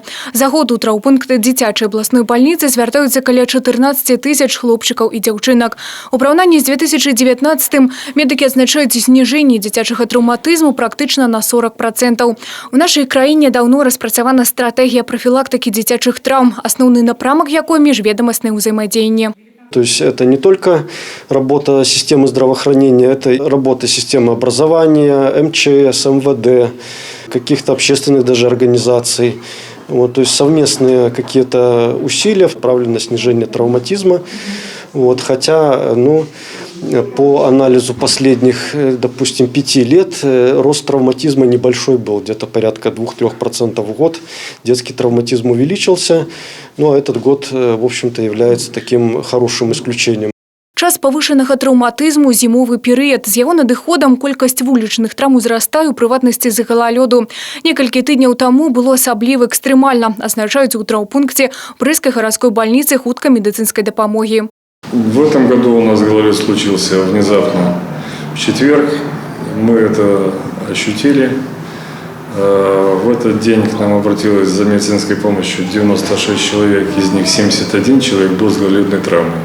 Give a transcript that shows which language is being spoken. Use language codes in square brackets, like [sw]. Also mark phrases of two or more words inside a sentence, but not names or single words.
[be] За год у траўмпункты дзіцячай абласной бальніцы звяртаюцца каля 14 000 хлопчыкаў і дзяўчынак. У параўнанні з 2019-м медыкі адзначаюць зніжэнне дзіцячага траўматызму практычна на 40%. У нашай краіне даўно распрацавана стратэгія прафілактыкі дзіцячых траўм, асноўны напрамак якой міжведамаснае ўзаемадзеянне. [ru] То есть это не только работа системы здравоохранения, это работа системы образования, МЧС, МВД, каких-то общественных даже организаций. Вот, то есть совместные какие-то усилия направлены на снижение травматизма. Вот, хотя, по анализу последних, допустим, 5 лет рост травматизма небольшой был, где-то порядка 2-3% в год. Детский травматизм увеличился, а этот год, в общем-то, является таким хорошим исключением. [be] Час павышанага траўматызму зімовы перыяд. З яго надыходам колькасць вулічных траўм узрастае, у прыватнасці з-за галалёду. Некалькі тыдняў таму было асабліва экстрэмальна, азначаюць у траўмпункце Брыстскай гарадской больницы хуткай медыцынскай дапамогі. [ru] В этом году у нас гололед случился внезапно в четверг. Мы это ощутили. В этот день к нам обратилось за медицинской помощью 96 человек, из них 71 человек был с гололедной травмой.